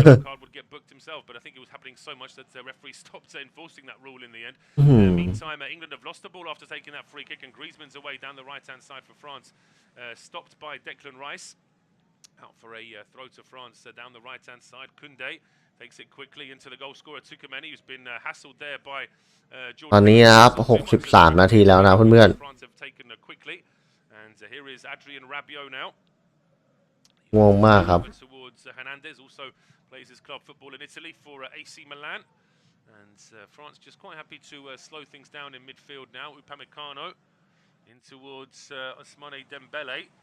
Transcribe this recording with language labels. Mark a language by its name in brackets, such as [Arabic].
[English] card would get booked himself, but I think it was happening so much that the referee stopped enforcing that rule in the end. Meantime, England have lost the ball after taking that free kick, and Griezmann's away down the right-hand side for France, stopped by Declan Rice. Out for a throw to France down the right-hand side. Koundé takes it quickly into the goal scorer Tukameni, who's been hassled there by [Thai] ตอนนี้นะครับ63 นาทีแล้วนะเพื่อน [English] France have taken quickly, and here is Adrien Rabiot now. [Thai] ๆงงมากครับ [English] Towards Hernandez, also plays his club football in Italy for AC Milan, and France just quite happy to slow things down in midfield now. Upamecano in towards Ousmane Dembele.